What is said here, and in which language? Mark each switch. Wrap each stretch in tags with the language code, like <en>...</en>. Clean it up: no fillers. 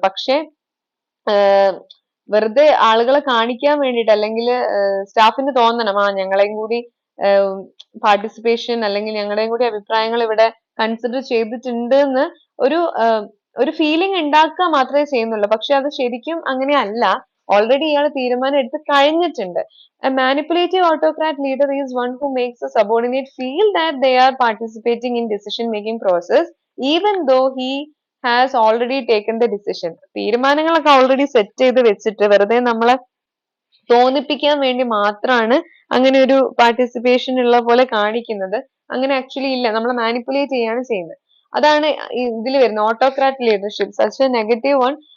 <ml>പക്ഷെ വെറുതെ ആളുകളെ കാണിക്കാൻ വേണ്ടിയിട്ട് അല്ലെങ്കിൽ സ്റ്റാഫിന് തോന്നണം ഞങ്ങളെയും കൂടി പാർട്ടിസിപ്പേഷൻ അല്ലെങ്കിൽ ഞങ്ങളുടെയും കൂടി അഭിപ്രായങ്ങൾ ഇവിടെ കൺസിഡർ ചെയ്തിട്ടുണ്ട് എന്ന് ഒരു ഒരു ഫീലിംഗ് ഉണ്ടാക്കുക മാത്രമേ ചെയ്യുന്നുള്ളൂ. പക്ഷെ അത് ശരിക്കും അങ്ങനെയല്ല. ഓൾറെഡി ഇയാൾ തീരുമാനം എടുത്ത് കഴിഞ്ഞിട്ടുണ്ട്.</ml> <en>A manipulative autocrat leader is one who makes a subordinate feel that they are participating in decision making process even though he has already taken the decision.</en> <ml>തീരുമാനങ്ങളൊക്കെ ഓൾറെഡി സെറ്റ് ചെയ്ത് വെച്ചിട്ട് വെറുതെ നമ്മളെ തോന്നിപ്പിക്കാൻ വേണ്ടി മാത്രമാണ് അങ്ങനെ ഒരു പാർട്ടിസിപ്പേഷൻ ഉള്ള പോലെ കാണിക്കുന്നത്. അങ്ങനെ ആക്ച്വലി ഇല്ല, നമ്മളെ മാനിപ്പുലേറ്റ് ചെയ്യാണ് ചെയ്യുന്നത്. അതാണ് ഇതിൽ വരുന്നത് autocrat leadership.</ml> <en>Such a negative one.</en>